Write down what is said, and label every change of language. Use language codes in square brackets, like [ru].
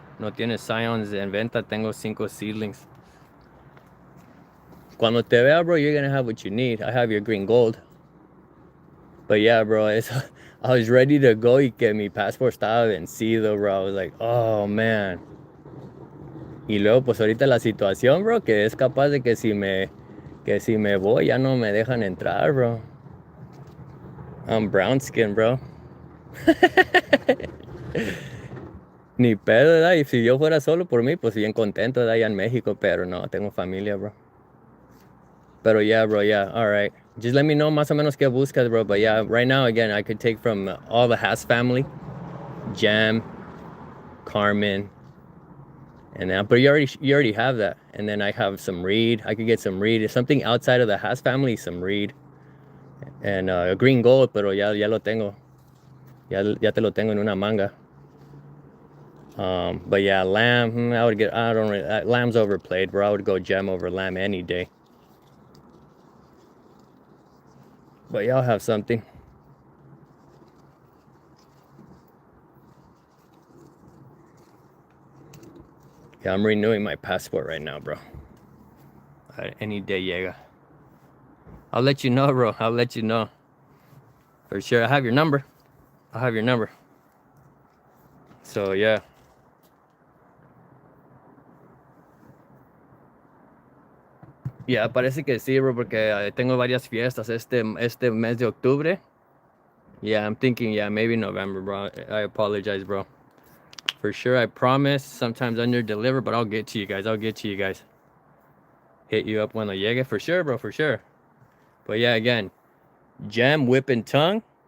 [es] No tiene scions en venta, tengo 5 seedlings. Cuando te vea, [en] bro, you're gonna have what you need. I have your green gold. But yeah, bro, I was ready to go [es] y que mi passport estaba vencido, [en] bro. I was like, oh, man. [es] Y luego, pues ahorita la situación, bro, que es capaz de que si me voy, ya no me dejan entrar, bro. [en] I'm brown skin, bro. [es] Ni pedo, ¿verdad? Y si yo fuera solo por mí, pues bien contento, ¿verdad? Allá en México, pero no, tengo familia, bro. [en] Pero yeah, bro, yeah, all right. Just let me know [es] más o menos qué buscas, bro. [en] But yeah, right now, again, I could take from all the Haas family, Jam, Carmen, and then, but you already have that. And then I have some Reed. I could get some Reed. If something outside of the Haas family, some Reed. And a green gold, [es] pero ya lo tengo. Ya te lo tengo en una manga. [en] But yeah, lamb, lamb's overplayed, bro. I would go gem over lamb any day. But y'all have something. Yeah, I'm renewing my passport right now, bro. Any day [es] llega. [en] I'll let you know, bro. I'll let you know. For sure. I have your number. So, yeah. [es] Yeah, parece que sí, bro, porque tengo varias fiestas este mes de octubre. [en] Yeah, I'm thinking, yeah, maybe November, bro. I apologize, bro. For sure, I promise. Sometimes under deliver, but I'll get to you guys. Hit you up when I [es] llegue. [en] For sure, bro, for sure. But yeah, again, gem, whip, and tongue.